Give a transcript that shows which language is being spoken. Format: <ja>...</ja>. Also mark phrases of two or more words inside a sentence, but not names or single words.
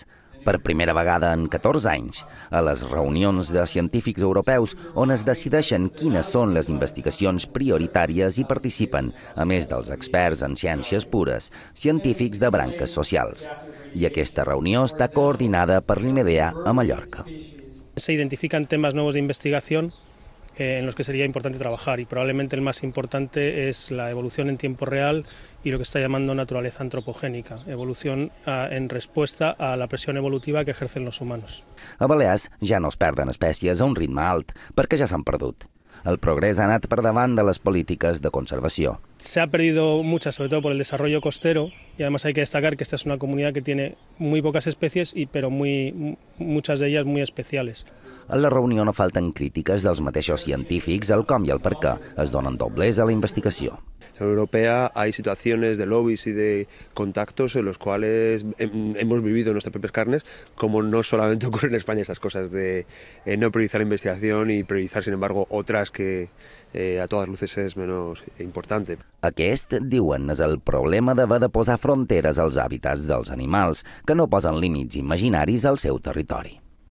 <ca>Per primera vegada en 14 anys, a les reunions de científics europeus on es decideixen quines són les investigacions prioritàries hi participen, a més dels experts en ciències pures, científics de branques socials. I aquesta reunió està coordinada per l'IMEDEA a Mallorca.</ca> <es>Se identifican temas nuevos de investigación en los que sería importante trabajar y probablemente el más importante es la evolución en tiempo real y lo que está llamando naturaleza antropogénica, evolución en respuesta a la presión evolutiva que ejercen los humanos.</es> <ca>A Balears ja no es perden espècies a un ritme alt, perquè ja s'han perdut. El progrés ha anat per davant de les polítiques de conservació.</ca> <es>Se ha perdido muchas, sobre todo por el desarrollo costero, y además hay que destacar que esta es una comunidad que tiene muy pocas especies, pero muchas de ellas muy especiales.</es> <ca>A la reunió no falten crítiques dels mateixos científics al com i el per què. Es donen doblers a la investigació.</ca> <es>En la Europea hay situaciones de lobbies y de contactos en los cuales hemos vivido en nuestras propias carnes, como no solamente ocurre en España estas cosas de no priorizar la investigación y priorizar, sin embargo, otras que a todas luces</es> <ca>és menys important. Aquest, diuen, és el problema d'haver de posar fronteres als hàbitats dels animals, que no posen límits imaginaris al seu territori.</ca>